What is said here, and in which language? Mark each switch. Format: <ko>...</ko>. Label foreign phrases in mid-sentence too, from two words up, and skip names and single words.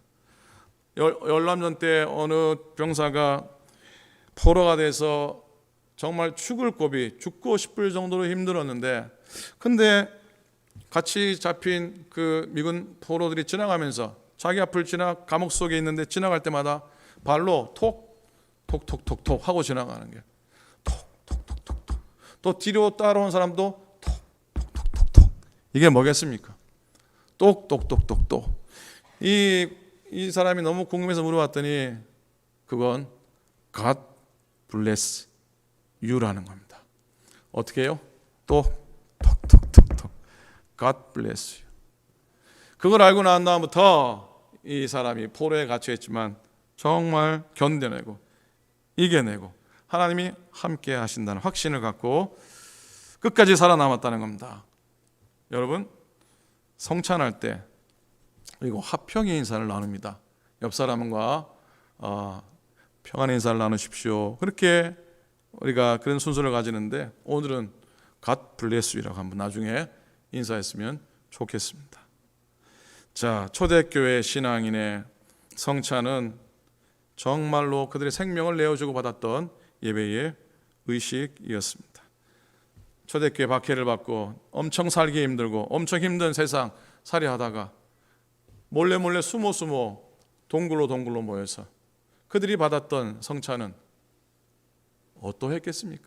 <ko>열람전 때 어느 병사가 포로가 돼서 정말 죽고 싶을 정도로 힘들었는데, 근데 같이 잡힌 그 미군 포로들이 지나가면서 자기 앞을 감옥 속에 있는데 지나갈 때마다 발로 톡톡톡톡 하고 지나가는 게 톡톡톡톡. 또 뒤로 따라온 사람도 톡톡톡톡. 이게 뭐겠습니까? 똑똑똑똑똑. 이 사람이 너무 궁금해서 물어봤더니 그건</ko> <en>God bless you</en> <ko>라는 겁니다. 어떻게 해요? 똑똑똑똑.</ko> <en>God bless you.</en> <ko>그걸 알고 난 다음부터 이 사람이 포로에 갇혀있지만 정말 견뎌내고 이겨내고 하나님이 함께 하신다는 확신을 갖고 끝까지 살아남았다는 겁니다. 여러분, 성찬할 때 그리고 화평의 인사를 나눕니다. 옆 사람과 평안의 인사를 나누십시오. 그렇게 우리가 그런 순서를 가지는데 오늘은</ko> <en>God bless you</en> <ko>라고 한번 나중에 인사했으면 좋겠습니다. 자, 초대교회 신앙인의 성찬은 정말로 그들의 생명을 내어주고 받았던 예배의 의식이었습니다. 초대교회 박해를 받고 엄청 살기 힘들고 엄청 힘든 세상 살이하다가 몰래 숨어 동굴로 모여서 그들이 받았던 성찬은 어떠했겠습니까?</ko>